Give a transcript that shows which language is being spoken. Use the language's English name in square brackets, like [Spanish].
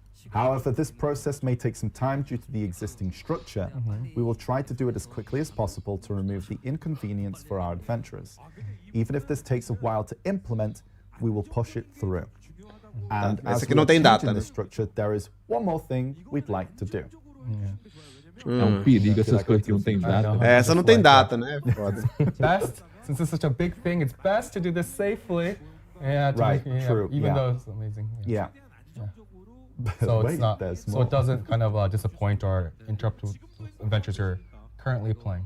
[English] However, this process may take some time due to the existing structure. We will try to do it as quickly as possible to remove the inconvenience for our adventurers. Even if this takes a while to implement, we will push it through. And as we are changing the structure, there is one more thing we'd like to do. [Portuguese] É perigo essas coisas que não tem data. Essa não tem data, né? Foda. [English] Best, since it's such a big thing, it's best to do this safely. Yeah, Right, true. Even though it's amazing. Yeah. So Wait, it's not. there's So more. it doesn't kind of disappoint or interrupt adventures you're currently playing.